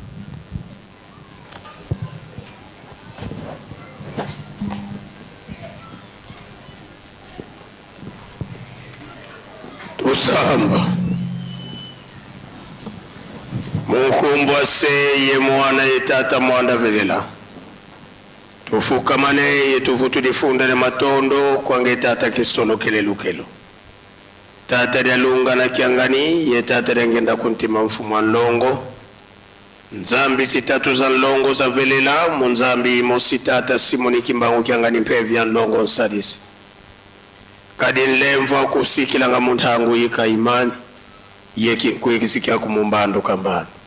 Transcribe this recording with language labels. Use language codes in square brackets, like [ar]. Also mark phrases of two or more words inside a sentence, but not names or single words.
[kg] tusamba mukumbwa se ye mwana ye tata mwanda velela tufukamane ye tufutu difundane matondo kwange tata kisolo kelelukelo tata lyalunga na kiangani ye tata lyangenda kuntima mfumu wa nlongo nzambi sitatu za nlongo za velela munzambi mosi tata simoni kimbangu kiangani mpevi ya nlongo nsadisi kadi nlemva kusikilanga muntangu yika imani yeki kuikisikia kumumbando kambano